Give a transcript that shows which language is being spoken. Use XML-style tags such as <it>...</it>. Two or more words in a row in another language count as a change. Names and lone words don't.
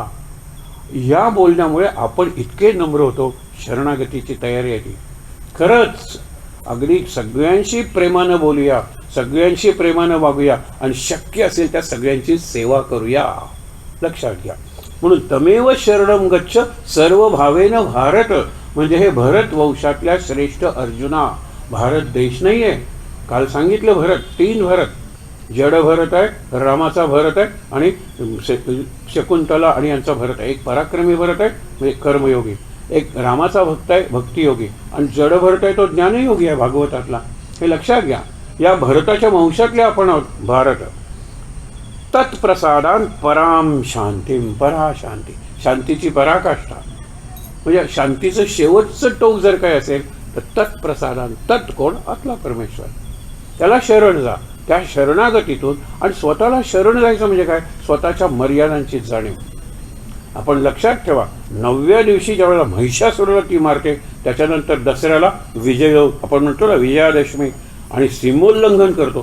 <mr>या बोलण्यामुळे आपण इतके नम्र होतो. शरणागतीची तयारी आहे ती. खरंच अगदी सगळ्यांशी प्रेमानं बोलूया, सगळ्यांशी प्रेमानं वागूया आणि शक्य असेल त्या सगळ्यांची सेवा करूया. लक्षात घ्या. म्हणून</mr> <sa>तमेव शरणं गच्छ सर्व भावेन भारत,</sa> <mr>म्हणजे हे भरत वंशातल्या श्रेष्ठ अर्जुना. भारत देश नाही आहे. काल सांगितलं भरत, 3 भरत. जड भरत आहे, रामाचा भरत आहे आणि शकुंतला आणि यांचा भरत आहे. एक पराक्रमी भरत आहे म्हणजे कर्मयोगी, एक रामाचा भक्त आहे भक्तियोगी, आणि जड भरत आहे तो ज्ञानयोगी आहे भागवतातला. हे लक्षात घ्या. या भरताच्या वंशातले आपण आहोत भारत.</mr> <sa>तत्प्रसादान पराम शांतीम,</sa> <mr>परा शांती, शांतीची पराकाष्ठा म्हणजे शांतीचं शेवटचं टोक जर काय असेल तर तत्प्रसादान. तत् कोण? आतला परमेश्वर. त्याला शरण जा. त्या शरणागतीतून आणि स्वतःला शरण जायचं म्हणजे काय? स्वतःच्या मर्यादांची जाणीव. आपण लक्षात ठेवा, 9व्या दिवशी ज्यावेळेला महिषासुराला ती मारते, त्याच्यानंतर दसऱ्याला विजय आपण म्हणतो ना विजयादशमी, आणि सीमोल्लंघन करतो.</mr>